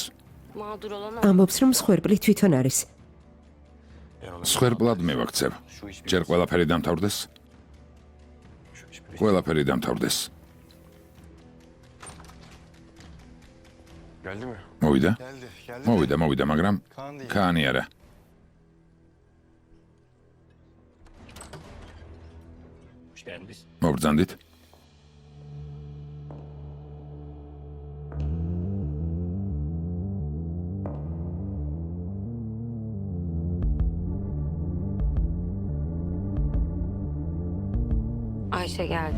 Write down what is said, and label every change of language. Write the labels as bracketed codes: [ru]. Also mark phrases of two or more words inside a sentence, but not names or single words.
[tr] mağdur olan o. [ka] ამბობს რომ მსხვერპლი თვითონ არის. სხვერპლად მევაქცევ. ჯერ ყველაფერი დამთავრდეს? [tr] Şu iş bir iş. [ka] ყველაფერი დამთავრდეს. [tr] Geldi mi? [ka] მოვიდა? [tr] Geldi. [ka] მოვიდა, მაგრამ ქანი არა. [tr] Hoş geldiniz. [ka] მოგბრძანდით? [tr] Ayşe geldi.